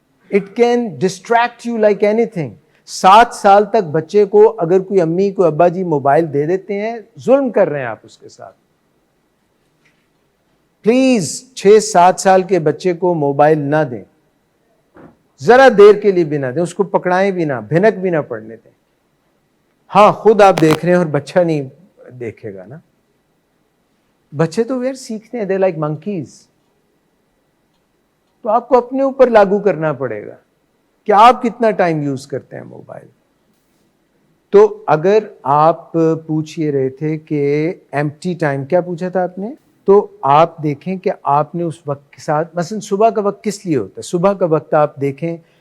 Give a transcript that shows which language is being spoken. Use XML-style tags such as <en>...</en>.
<en>It can distract you like any thing.</en> <ur>7 سال تک بچے کو اگر کوئی امی کو ابا جی موبائل دے دیتے ہیں, ظلم کر رہے ہیں آپ اس کے ساتھ. پلیز 6-7 سال کے بچے کو موبائل نہ دیں, ذرا دیر کے لیے بھی نہ دیں, اس کو پکڑائیں بھی نہ, بھنک بھی نہ پڑنے دیں. ہاں خود آپ دیکھ رہے ہیں اور بچہ نہیں دیکھے گا نا. بچے تو یار سیکھتے ہیں,</ur> <en>They like monkeys.</en> <ur>تو آپ کو اپنے اوپر لاگو کرنا پڑے گا کہ آپ کتنا ٹائم یوز کرتے ہیں موبائل. تو اگر آپ پوچھ یہ رہے تھے کہ ایمپٹی ٹائم, کیا پوچھا تھا آپ نے؟ تو آپ دیکھیں کہ آپ نے اس وقت کے ساتھ, مثلا صبح کا وقت کس لیے ہوتا ہے؟ صبح کا وقت آپ دیکھیں,</ur>